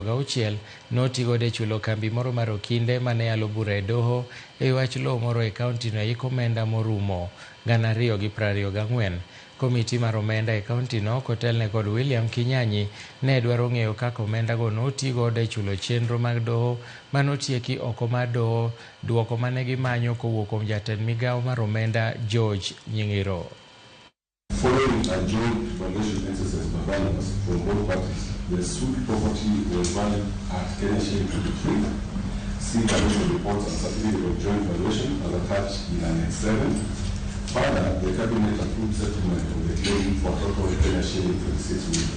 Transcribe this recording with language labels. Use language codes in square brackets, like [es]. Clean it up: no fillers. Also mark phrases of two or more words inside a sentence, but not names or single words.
[luo] Gauchiel notigo de chulo kambi moro mar okinde mane yalo bura e doho e wach lowo moro e kaunti no yiko omenda morumo 224. Komiti mar omenda e kaunti no kotelne kod William Kinyanyi ne dwaro ng'eyo kaka omenda go notigo de chulo chenro mag doho manotieki oko mar doho, duoko mane gimanyo kowuok kuom jatend migawo mar omenda George Nying'iro. [en] Following a joint valuation exercise by valuers from both parties, the suit property was valued at Kenya shilling 23. See valuation reports and certificate of joint valuation as attached in Annex 7. Further, the cabinet approved settlement of the claim for total Kenya shilling 26 million.